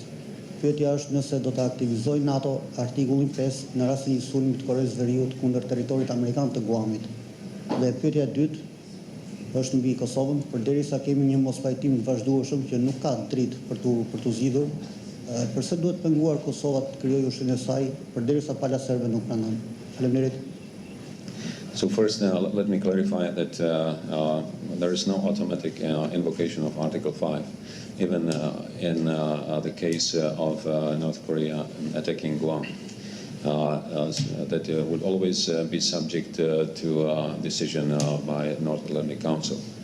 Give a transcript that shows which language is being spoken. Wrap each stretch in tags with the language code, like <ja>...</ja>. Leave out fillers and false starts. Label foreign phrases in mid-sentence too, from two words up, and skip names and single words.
<sq>Pyetja është nëse do të aktivizojë NATO artikullin 5 në rast të një sulmi të Koreas së Veriut kundër territorit amerikan të Guamit. Dhe pyetja e dytë është mbi Kosovën, përderisa kemi një mospajtim të vazhdueshëm që nuk ka dritë për tu zgjidhur, përse duhet penguar Kosova të krijojë ushtrinë e saj përderisa pala serbe nuk pranon. Faleminderit.</sq> <en>So first, let me clarify that there is no automatic invocation of Article 5, even in the case of North Korea attacking Guam. That would always be subject to decision by North Atlantic Council.</en>